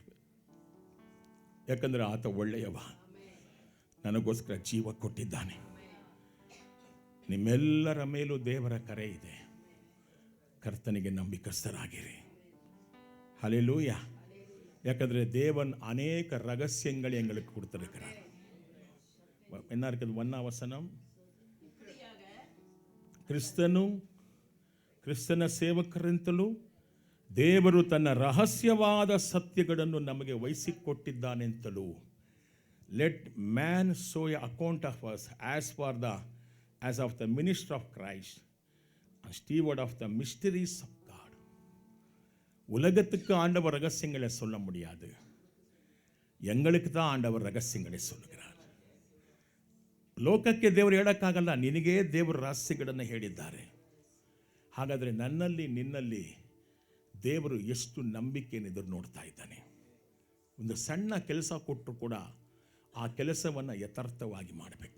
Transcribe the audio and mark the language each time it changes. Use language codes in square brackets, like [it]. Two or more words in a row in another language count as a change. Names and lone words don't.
[kn] ಯಾಕಂದರೆ ಆತ ಒಳ್ಳೆಯವ, ನನಗೋಸ್ಕರ ಜೀವ ಕೊಟ್ಟಿದ್ದಾನೆ. ನಿಮ್ಮೆಲ್ಲರ ಮೇಲೂ ದೇವರ ಕರೆ ಇದೆ. ಕರ್ತನಿಗೆ ನಂಬಿಕಸ್ಥರಾಗಿರಿ. ಹಲ್ಲೆಲೂಯಾ. ಯಾಕಂದರೆ ದೇವನ್ ಅನೇಕ ರಹಸ್ಯಗಳು [ta] எங்களுக்கு கொடுத்திருக்கிறார். என்ன இருக்குது? 1 வசனம். [kn] ಕ್ರಿಸ್ತನ ಸೇವಕರಿಂತಲೂ ದೇವರು ತನ್ನ ರಹಸ್ಯವಾದ ಸತ್ಯಗಳನ್ನು ನಮಗೆ ವಹಿಸಿಕೊಟ್ಟಿದ್ದಾನೆಂತಲೂ, [en] Let man so a account of us as of the minister of Christ and steward of the mysteries of God. [ta] உலகத்துக்கு ஆண்டவர் ரகசியங்களை சொல்ல முடியாது, எங்களுக்கு தான் ஆண்டவர் ரகசியங்களை சொல்லுகிறார். [kn] ಲೋಕಕ್ಕೆ ದೇವರು ಹೇಳೋಕ್ಕಾಗಲ್ಲ, ನಿನಗೇ ದೇವರು ರಹಸ್ಯಗಳನ್ನು ಹೇಳಿದ್ದಾರೆ. ಹಾಗಾದರೆ ನನ್ನಲ್ಲಿ ನಿನ್ನಲ್ಲಿ ದೇವರು ಎಷ್ಟು ನಂಬಿಕೆಯನ್ನು ಎದುರು ನೋಡ್ತಾ ಇದ್ದಾನೆ. ಒಂದು ಸಣ್ಣ ಕೆಲಸ ಕೊಟ್ಟರು ಕೂಡ ಆ ಕೆಲಸವನ್ನು ಯಥಾರ್ಥವಾಗಿ ಮಾಡಬೇಕು.